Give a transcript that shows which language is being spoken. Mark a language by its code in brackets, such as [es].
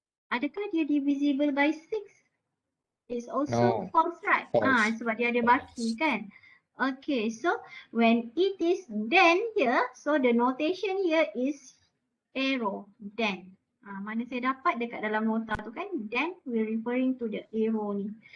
[ms] Adakah dia [en] divisible by 6? It's also false, right? False. [ms] Sebab dia ada baki kan? [en] Okay, so when it is then here, so the notation here is arrow, then. [ms] Mana saya dapat dekat dalam nota tu kan? [en] Then we're referring to the arrow ni.